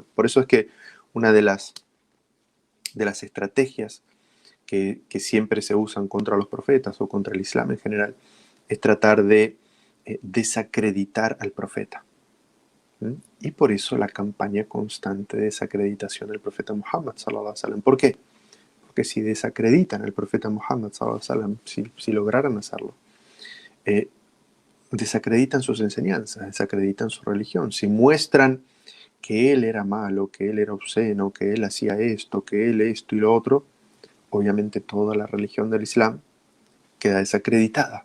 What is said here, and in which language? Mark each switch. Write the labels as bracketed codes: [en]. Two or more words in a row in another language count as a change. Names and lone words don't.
[es] Por eso es que una de las estrategias que siempre se usan contra los profetas o contra el Islam en general es tratar de desacreditar al profeta. Y por eso la campaña constante de desacreditación del profeta Muhammad [ar] صلى الله عليه وسلم. [es] ¿Por qué? Porque si desacreditan al profeta Muhammad [ar] صلى الله عليه وسلم, [es] si lograran hacerlo, desacreditan sus enseñanzas, desacreditan su religión. Si muestran que él era malo, que él era obsceno, que él hacía esto, que él esto y lo otro, obviamente toda la religión del Islam queda desacreditada.